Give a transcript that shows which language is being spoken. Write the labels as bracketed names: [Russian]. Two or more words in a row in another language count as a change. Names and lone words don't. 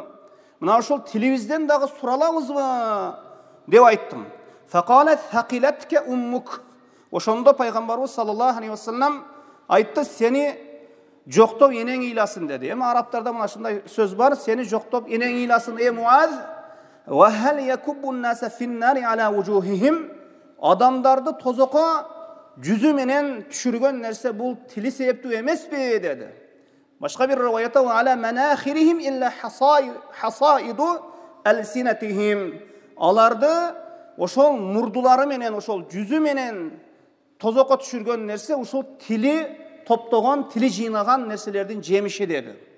[Kyrgyz] Мына ошол тилибизден дагы суралабызбы?" деп айттым. [Arabic] فقال ثكلتك أمك. [Kyrgyz] Ошондо пайгамбарыбыз [Arabic] صلى الله عليه وسلم [Kyrgyz] айтты: "Сени жоктоп энең ыйласын" деди. Эми арабтарда мына ушундай сөз бар: "Сени жоктоп энең ыйласын, ey Muaz." [Arabic] وهل يكب الناس في النار على وجوههم. [Kyrgyz] Адамдарды тозокко жүзү менен түшүргөн нерсе бул тили себептүү эмеспи деди. Башка бир риваятта: [Arabic] "أو على مناخرهم إلا حصائد ألسنتهم." [Kyrgyz] Аларды ошол мурдулары менен, ошол жүзү менен тозокко түшүргөн нерсе ушул тили топтогон, тили жыйнаган нерселердин жемиши деди.